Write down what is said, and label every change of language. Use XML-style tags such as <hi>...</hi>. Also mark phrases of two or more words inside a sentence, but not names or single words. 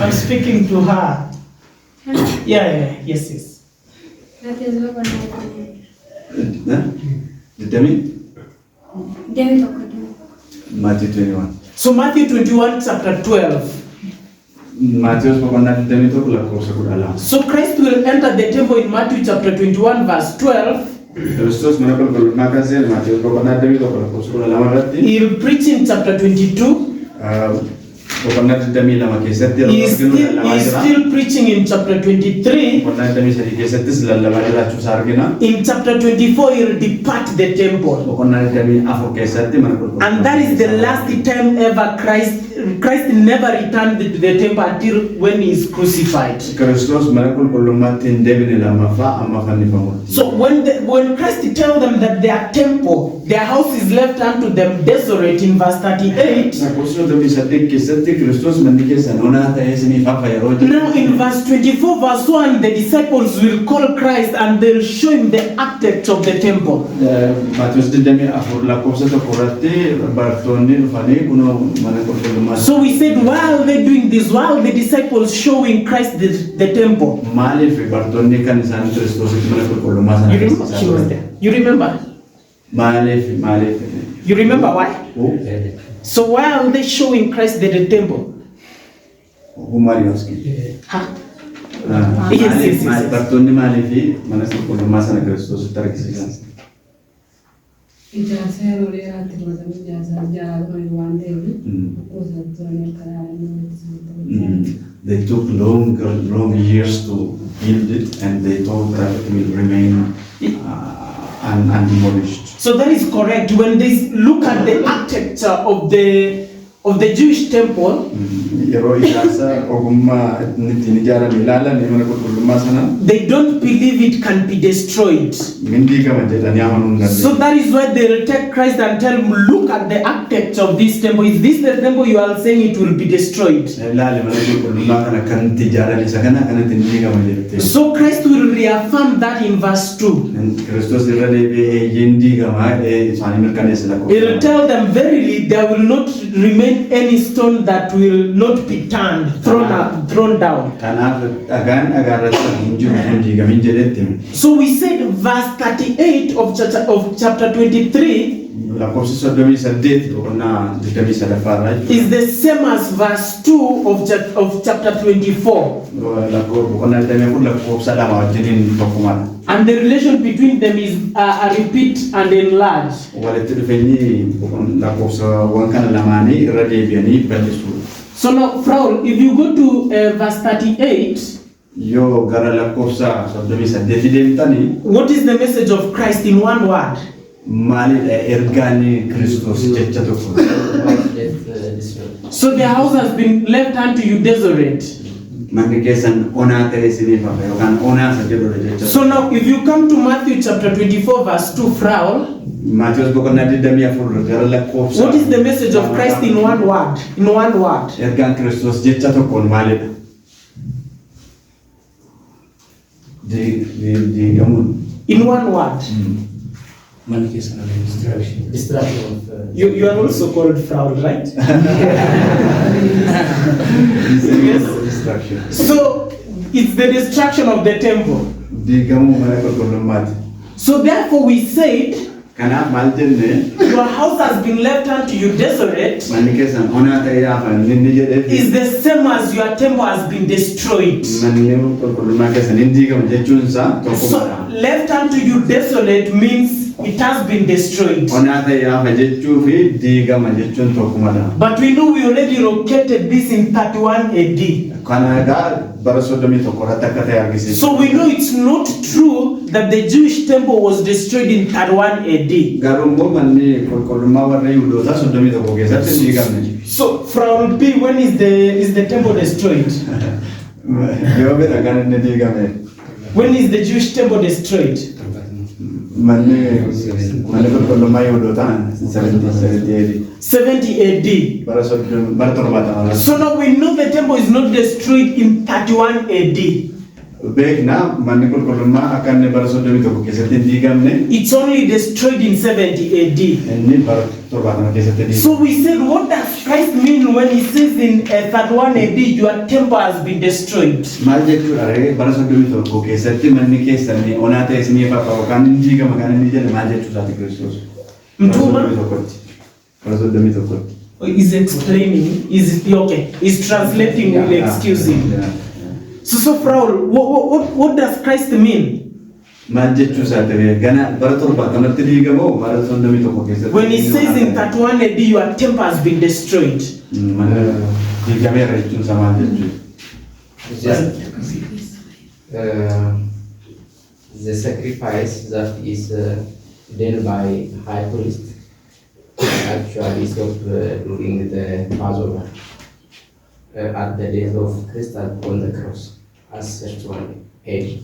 <en>I'm speaking to her. Yeah, yes. Didami? Matthew 21. So Matthew 21 chapter 12.</en> <om>Maatiyyoos boqonnaa 21 lakkoofsa 12.</om> <en>So Christ will enter the temple in Matthew chapter 21 verse 12.</en> <om>Kiristoos mana qulqullummaa kan seene Maatiyyoos boqonnaa 21 lakkoofsa 12 irratti.</om> <en>He will preach in chapter 22.</en> <om>Boqonnaa 22 keessatti yeroo</om> <en>He is</en> <om>arginu lallabaa jira.</om> <en>still preaching in chapter 23.</en> <om>Boqonnaa 23 keessattis lallabaa jiraachuu isaa argina.</om> <en>In chapter 24, he will depart the temple.</en> <om>Boqonnaa 24 keessatti mana qulqullummaa.</om> <en>And that is the last time ever Christ never returned to the temple until when he is crucified.</en> <om>Kiristoos mana qulqullummaatti hin deebine lammaffaa amma fannifamutti.</om> <en>So when Christ tells them that their temple, their house is left unto them desolate in verse 38.</en> <om>Lakkoofsa 38 keessatti Kiristoos manni keessan onaa ta'ee isiniif hafa yeroo jedhu.</om> <en>Now in verse 24 verse 1, the disciples will call Christ and they'll show him the architect of the temple.</en> <om>Maatiyyoos 24 lakkoofsa 1 irratti bartoonni dhufanii kunoo mana qulqullummaa.</om> <en>So we said, why are they doing this? Why are the disciples showing Christ the temple?</en> <om>Maaliif bartoonni kan isaan Kiristoositti mana qulqullummaa sana</om> <en>You remember? She was there. You remember? Maaliif? You remember why? So why are they showing Christ the temple? Humariyoski. Huh? Yes.</en> <om>Bartoonni maaliif mana qulqullummaa sana Kiristoositti argisiisan?</om> <en>They took long years to build it, and they thought that it will remain undemolished. So that is correct. When they look at the architecture of the Jewish temple,</en> <om>Yeroo ijaarsa ogummaa ittiin ijaarame ilaalan mana qulqullummaa sana</om> <en>they don't believe it can be destroyed.</en> <om>mindiigama jedhanii amanuu hin</om> <en>So</en> <om>dandeenye.</om> <en>that is why they will take Christ and tell him, look at the architecture of this temple. Is this the temple you are saying it will be destroyed?</en> <om>Ilaali mana qulqullummaa kana kan itti ijaarame isa kana kanatti hin diigama jettee.</om> <en>So Christ will reaffirm that in verse 2.</en> <om>Kiristoos irra deebi'ee hin diigama isaanii mirkaneessa</om> <en>He will</en> <om>lakkoofsa.</om> <en>tell them, verily there will not remain remain any stone that will not be turned, thrown down.</en> <om>Kanaaf dhagaan dhagaarratti hin jiru hin diigamin jedhetti hime.</om> <en>So we said verse 38 of chapter 23</en> <om>lakkoofsi 38 boqonnaa 23</om> <en>is the same as verse 2 of chapter 24.</en> <om>boqonnaa 24 lakkoofsa 2 wajjiniin tokkumadha.</om> <en>And the relation between them is a repeat and enlarge.</en> <om>Walitti dhufeenyi lakkoofsawwan kana lamaanii irra deebi'anii bal'isuudha.</om> <en>So now, Frau, if you go to verse 38,</en> <om>yoo gara lakkoofsa 38 deemtanii,</om> <en>what is the message of Christ in one word?</en> <om>maalidha ergaan Kiristoos jecha tokko.</om> <en>So the house has been left unto you desolate.</en> <om>Manni keessan onaa ta'e isiniif hafe yookaan onaa isa jedhudha jecha.</om> <en>So now if you come to Matthew chapter 24 verse 2, Frau,</en> <om>Maatiyos boqonnaa 24 gara lakkoofsa.</om> <en>what is the message of Christ in one word? In one word.</en> <om>Ergaan Kiristoos jecha tokkoon maalidha? Diigamuun.</om> <en>In one word. Destruction of You are also called Frau, right? Destruction. So it's the destruction of the temple.</en> <om>Diigamuu mana qulqullummaati.</om> <en>So therefore we said,</en> <om>Kanaaf maal jenne</om> <en>your house has been left unto you desolate</en> <om>manni keessan onaa ta'ee hafan inni jedheef</om> <en>is the same as your temple has been destroyed.</en> <om>manni qulqullummaa keessan hin diigamu jechuun isaa tokkumadha.</om> <en>So left unto you desolate means it has been destroyed.</en> <om>Onaa ta'ee hafa jechuu fi diigama jechuun tokkumadha.</om> <en>But we know we already located this in 31 AD.</en> <om>Kana egaa bara 31 irratti akka ta'e argisiisa.</om> <en>So we know it's not true that the Jewish temple was destroyed in 31 AD.</en> <om>Garuu immoo manni qulqullummaa warra Yihuudootaa 31 keessatti hin diigamne.</om> <en>So from B, when is the temple destroyed?</en> <om>Yoo bira kan inni diigame.</om> <en>When is the Jewish temple destroyed?</en> <om>Manni qulqullummaa Yihuudootaa</om> <en>70 AD.</en> <om>bara 70.</om> <en>So now we know the temple is not destroyed in 31 AD.</en> <om>Beekna manni qulqullummaa akka inni bara 31 keessatti hin diigamne.</om> <en>It's only destroyed in 70 AD.</en> <om>Inni bara 70 keessatti diigame.</om> <en>So we said, what does Christ mean when he says in 31 AD, your temple has been destroyed?</en> <om>Maal jechuudha ree bara 31 keessatti manni keessan onaa ta'e isiniif hafa yookaan hin diigama kan inni jedhe maal jechuusaati Kiristoos. Mtuuma? Bara 31.</om> <en>Is explaining, is translating, will excuse him. So Frau, what does Christ mean?</en> <om>Maal jechuusaati ree gana bara 70tti diigamoo bara 31 keessatti.</om> <en>When he says in 31 AD, your temple has been destroyed.</en> <om>Manni diigameera jechuunsa maal jechuudha.</om> <en>The sacrifice that is done by high priest actually stopped during the Passover at the death of Christ on the cross as 31 AD.</en>